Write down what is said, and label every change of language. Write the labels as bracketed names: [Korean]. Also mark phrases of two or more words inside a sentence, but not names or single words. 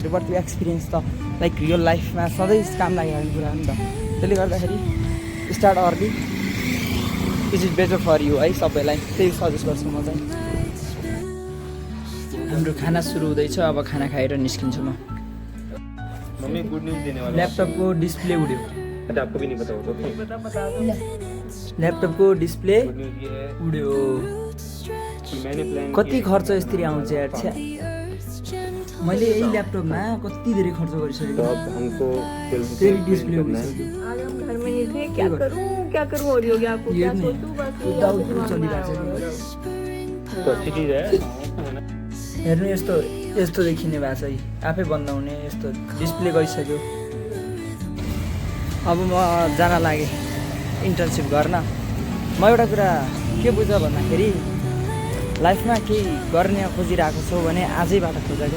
[Nepali] बट त्यो एक्सपिरियन्स त [English] like real lifeमा [Nepali] सधैँ काम लागिरहेको कुरा हो नि त। त्यसले गर्दाखेरि [English] Start early is it better for you है। [Nepali] सबैलाई त्यही सजेस्ट गर्छु म चाहिँ। हाम्रो खाना सुरु हुँदैछ, अब खाना खाएर निस्किन्छु म। [Hindi] मम्मी [English] good news [Hindi] देने वाला [Nepali] ल्यापटपको डिस्प्ले उड्यो। [Hindi] अच्छा आपको भी नहीं पता होगा [Nepali] ल्यापटपको डिस्प्ले [English] good news [Hindi] ये है [Nepali] उड्यो। [Hindi] कि मैंने प्लान [Nepali] कति खर्च यसरी आउँछ यार। मैले यही ल्यापटपमा कति धेरै खर्च [Hindi] तो [Nepali] गरिसकेको। [Hindi] अब हमको [Nepali] फेरि डिस्प्ले [Hindi] करना है। [Nepali] उडिसक्यो। [Hindi] आज हम घर में नहीं थे, क्या करूं हो रही होगी आपको, क्या सोचूं बस यही आपको दिमाग में आया होगा। तो अच्छी चीज़ है [Nepali] हेर्नु यस्तो देखिने भएको छ है, आफै बन्द हुने यस्तो डिस्प्ले गइसक्यो। अब म जान लागेँ इन्टर्नसिप गर्न। म एउटा कुरा के बुझ भन्दाखेरि लाइफमा केही गर्ने खोजिरहेको छौ भने आजैबाट खोज क्या।